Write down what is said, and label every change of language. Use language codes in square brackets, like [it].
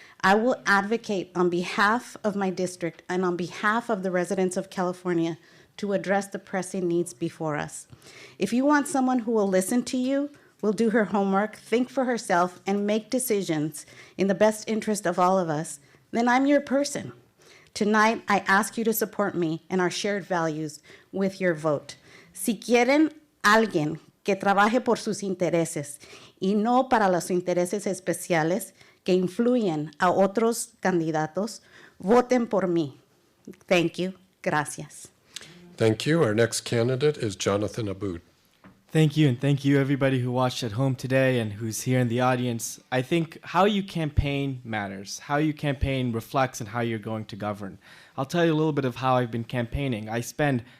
[en] I will advocate on behalf of my district and on behalf of the residents of California to address the pressing needs before us. If you want someone who will listen to you, will do her homework, think for herself, and make decisions in the best interest of all of us, then I'm your person. Tonight, I ask you to support me and our shared values with your vote. [es] Si quieren alguien que trabaje por sus intereses y no para los intereses especiales que influyen a otros candidatos, voten por mí. [en] Thank you. [es] Gracias. [en] Thank you. Our next candidate is Jonathan Aboud. Thank you, and thank you everybody who watched at home today and who's here in the audience. I think how you campaign matters. How you campaign reflects on how you're going to govern. I'll tell you a little bit of how I've been campaigning. I spend